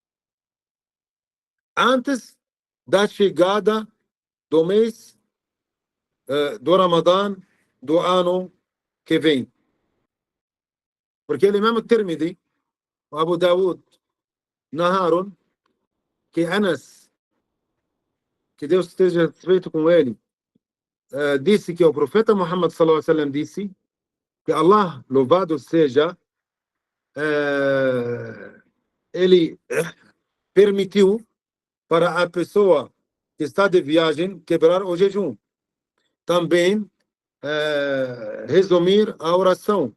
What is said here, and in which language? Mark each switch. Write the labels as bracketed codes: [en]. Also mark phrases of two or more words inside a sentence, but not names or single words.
[pt] Antes da chegada do mês do Ramadã do ano que vem. Porque ele mesmo Tirmidhi, Abu Dawud, narraram que Anas, que Deus esteja satisfeito com ele, disse que o profeta Muhammad [ar] صلى الله عليه وسلم [pt] disse que Allah, louvado seja, ele permitiu para a pessoa que está de viagem quebrar o jejum. também resumir a oração.